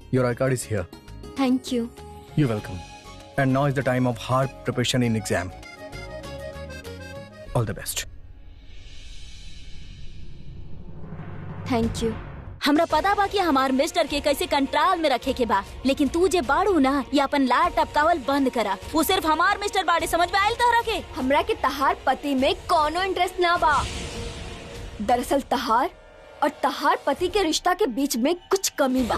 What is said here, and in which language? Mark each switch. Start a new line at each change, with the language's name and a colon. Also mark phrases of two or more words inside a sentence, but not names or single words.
English: Your iCard is here. Thank you. You're welcome. And now is the time of hard preparation in exam. All the best. Thank you.
Bhojpuri: हमरा पता बा कि हमार मिस्टर के कैसे कंट्रोल में रखे के बा, लेकिन तू जे बाड़ू ना ये अपन लार टपकावल बंद करा। वो सिर्फ हमार मिस्टर बाड़े, समझ में आयल तहरा के? हमरा के तहार पति में कोनो इंटरेस्ट ना बा। दरअसल तहार और तहार पति के रिश्ता के बीच में कुछ कमी बा।